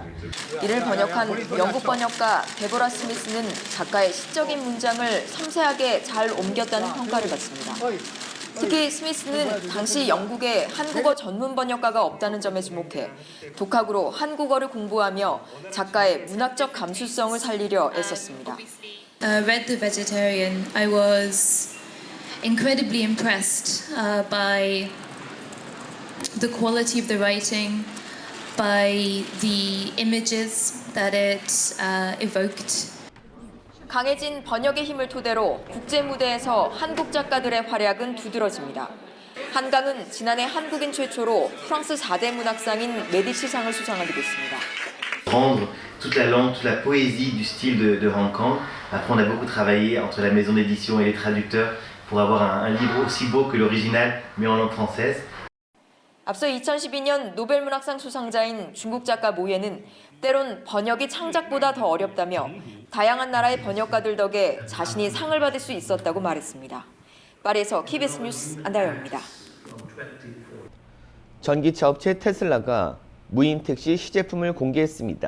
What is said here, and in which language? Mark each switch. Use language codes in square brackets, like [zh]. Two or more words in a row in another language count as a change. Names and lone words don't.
[ko] 이를 번역한 영국 번역가 데보라 스미스는 작가의 시적인 문장을 섬세하게 잘 옮겼다는 평가를 받습니다. 특히 스미스는 당시 영국에 한국어 전문 번역가가 없다는 점에 주목해 독학으로 한국어를 공부하며 작가의 문학적 감수성을 살리려 애썼습니다. [en] Read The Vegetarian. I was incredibly impressed by the quality of the writing, by the images that it evoked. [ko] 강해진 번역의 힘을 토대로 국제 무대에서 한국 작가들의 활약은 두드러집니다. 한강은 지난해 한국인 최초로 프랑스 4대 문학상인 메디치상을 수상하게 됐습니다. [fr] Rendre toute la langue, toute la poésie du style de Han Kang. Après, on a beaucoup travaillé entre la maison d'édition et les traducteurs pour avoir un livre aussi beau que l'original, mais en langue française. [ko] 앞서 2012년 노벨문학상 수상자인 중국 작가 모예는 때론 번역이 창작보다 더 어렵다며 다양한 나라의 번역가들 덕에 자신이 상을 받을 수 있었다고 말했습니다. 파리에서 KBS 뉴스 안다영입니다. 전기차 업체 테슬라가 무인 택시 시제품을 공개했습니다.